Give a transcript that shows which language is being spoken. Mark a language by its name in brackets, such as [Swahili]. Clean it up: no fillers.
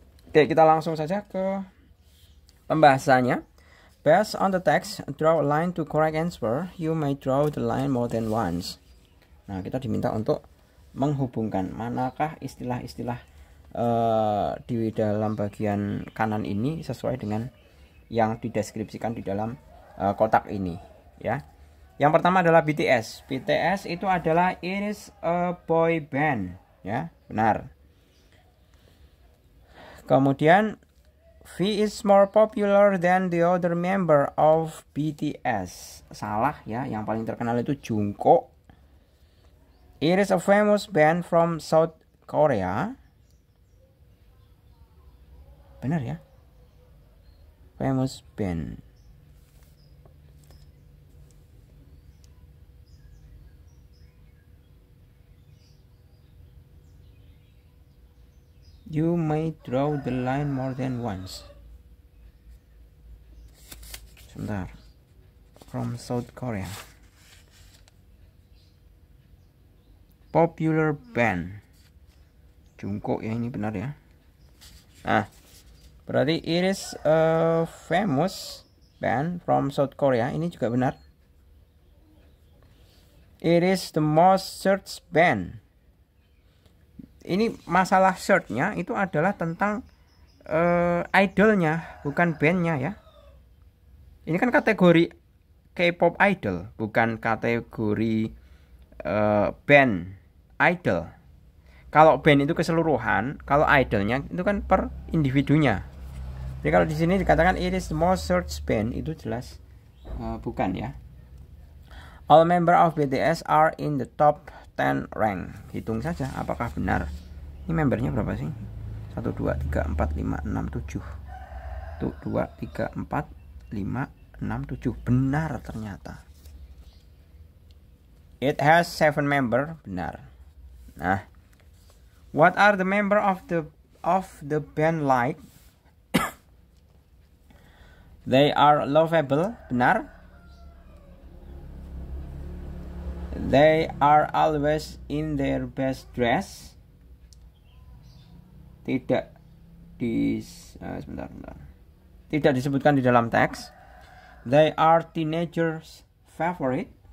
[Indonesian] Oke, kita langsung saja ke pembahasannya. [English] Based on the text, draw a line to correct answer. You may draw the line more than once. [Indonesian] Nah, kita diminta untuk menghubungkan manakah istilah-istilah di dalam bagian kanan ini sesuai dengan yang dideskripsikan di dalam kotak ini, ya. Yang pertama adalah BTS. BTS itu adalah [English] it is a boy band, [Indonesian] ya, benar. [English] Kemudian V is more popular than the other member of BTS. [Indonesian] Salah ya, yang paling terkenal itu Jungkook. [English] It is a famous band from South Korea. [Indonesian] Benar ya? [English] Famous band. You may draw the line more than once. [Indonesian] Sebentar. [English] From South Korea. Popular band. [Indonesian] Jungkook ya, ini benar ya. Nah, berarti [English] it is a famous band from South Korea. [Indonesian] Ini juga benar. [English] It is the most searched band. [Indonesian] Ini masalah search-nya itu adalah tentang idolnya, bukan bandnya ya. Ini kan kategori K-pop idol, bukan kategori band idol. Kalau band itu keseluruhan, kalau idolnya itu kan per individunya. Jadi kalau di sini dikatakan [English] it is the most searched band, [Indonesian] itu jelas bukan ya. [English] All member of BTS are in the top 10 rank. [Indonesian] Hitung saja apakah benar. Ini membernya berapa sih? 1, 2, 3, 4, 5, 6, 7. Tuh 2, 3, 4, 5, 6, 7. Benar ternyata. [English] It has 7 member. [Indonesian] Benar. [English] Nah, what are the member of the band like? They are lovable. [Indonesian] Benar. [English] They are always in their best dress. [Indonesian] Tidak Tidak disebutkan di dalam teks. [English] They are teenagers' favorite.